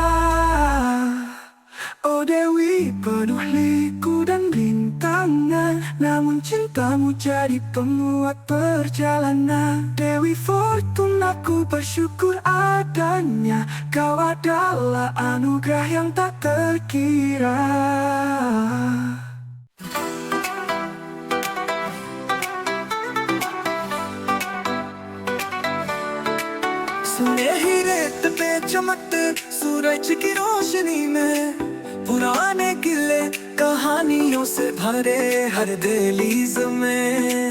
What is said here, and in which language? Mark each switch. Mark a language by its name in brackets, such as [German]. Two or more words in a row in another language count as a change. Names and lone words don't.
[Indonesian] Oh Dewi, penuh liku dan rintangan, namun cintamu jadi penguat perjalanan. Dewi Fortuna, ku bersyukur adanya. Kau adalah anugerah yang tak terkira. [Hindi] सुनहरी रेत पे चमकते सूरज की रोशनी में, पुराने किले कहानियों से भरे हर दहलीज में।